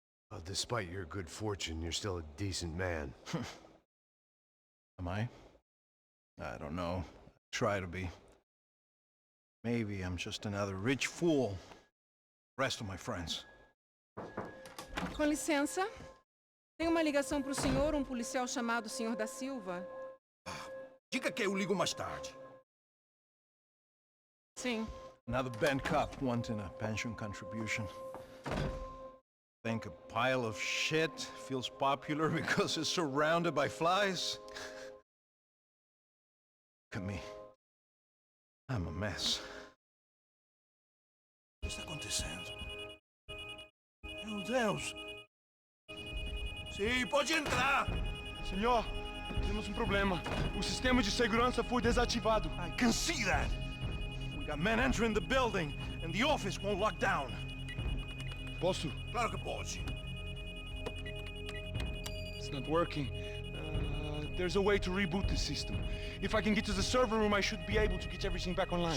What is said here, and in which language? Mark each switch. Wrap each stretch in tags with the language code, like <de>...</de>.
<en>Well, despite your good fortune, you're still a decent man. Am I? I don't know. I try to be. Maybe I'm just another rich fool. The rest of my friends.</en> <pt>Com licença. Tem uma ligação pro senhor, um policial chamado Senhor da Silva. Diga que eu ligo mais tarde. Sim.</pt> <en>Another band cop wanting a pension contribution. Think a pile of shit feels popular because it's surrounded by flies? Look at me. I'm a mess.</en> <pt>O que está acontecendo? Meu Deus! Sim, pode entrar! Senhor, temos um problema. O sistema de segurança foi desativado.</pt> <en>I can see that! We got men entering the building, and the office won't lock down.</en> <pt>Posso? Claro que pode.</pt> <en>It's not working. There's a way to reboot the system. If I can get to the server room, I should be able to get everything back online.</en>